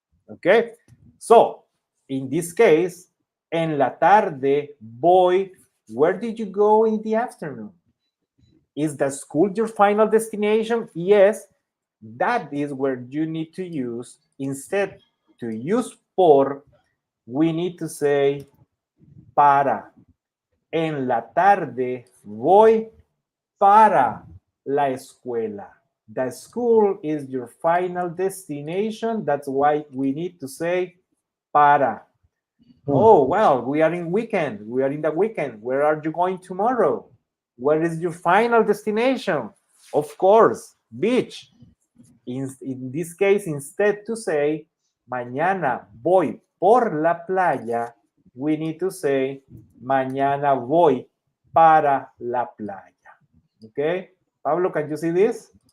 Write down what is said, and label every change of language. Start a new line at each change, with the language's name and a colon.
English: Okay, so in this case,
Spanish: en la tarde voy.
English: Where did you go in the afternoon? Is the school your final destination? Yes, that is where you need to use, instead to use por, we need to say para.
Spanish: En la tarde voy para la escuela.
English: The school is your final destination. That's why we need to say para. Mm. Oh, well, we are in weekend. We are in the weekend. Where are you going tomorrow? Where is your final destination? Of course, beach. In this case, instead to say
Spanish: mañana voy por la playa,
English: we need to say
Spanish: mañana voy para la playa.
English: Okay, Pablo, can you see this?